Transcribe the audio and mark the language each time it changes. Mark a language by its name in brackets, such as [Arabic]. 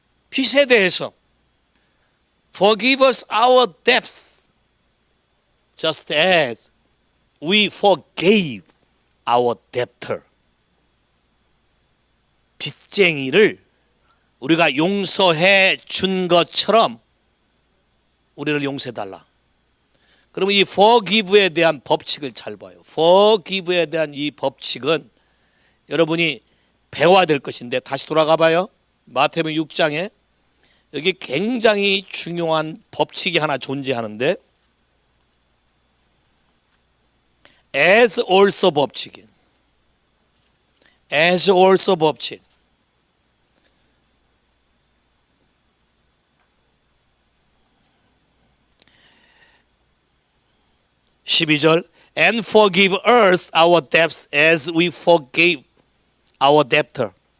[Korean] 빚에 대해서 [English] Forgive us our debts just as we forgave our debtor. [Korean] 빚쟁이를 우리가 용서해 준 것처럼 우리를 용서해달라. 그러면 이 forgive에 대한 법칙을 잘 봐요. forgive에 대한 이 법칙은 여러분이 배워야 될 것인데 다시 돌아가 봐요. 마태복음 6장에 여기 굉장히 중요한 법칙이 하나 존재하는데 as also 법칙이 as also 법칙 12절 [English] and forgive us our debts as we forgave our debtor.